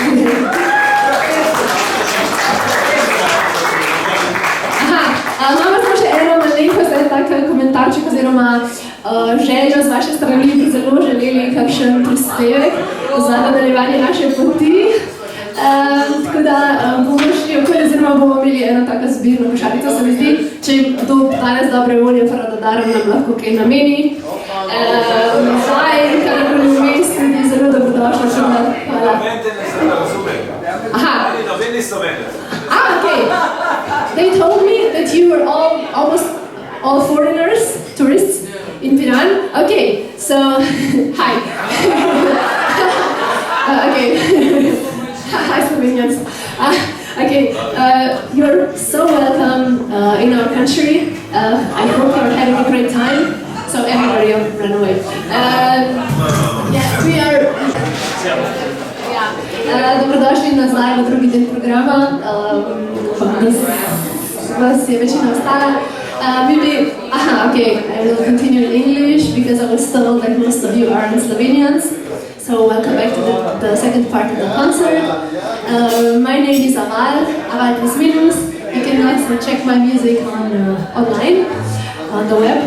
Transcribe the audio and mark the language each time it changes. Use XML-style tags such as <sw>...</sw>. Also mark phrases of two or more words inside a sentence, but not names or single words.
<sl>Imamo smo še eno malenkost, en tak komentarček oziroma željo z vaše strani, bi zelo želeli kakšen prispevek za nadaljevanje naše poti. Tako da bomo šli okoli, oziroma bomo imeli eno tako zbirno košarico, se mi zdi, če kdo danes dobre volje Faradodarom nam lahko kaj nameni. Zdaj, karkoli vmes, tudi zelo dobrodošla. Hvala.</sl> <en>Aha. Okay. They told me that you were almost all foreigners, tourists in PIRAN. Okay, so hi. Okay. Hi, Slovenians. Okay, you're so welcome in our country. I hope you're having a great time. So everybody run away. Yeah, we are.</en> <sl>Dobrodošli nazaj v drugi del programa. Vas je večina ostala.</sl> <en>Okay, I will continue in English because I was told that most of you are Slovenians. So welcome back to the second part of the concert. My name is Aval, Aval plus minus. You can also check my music online, on the web.</en>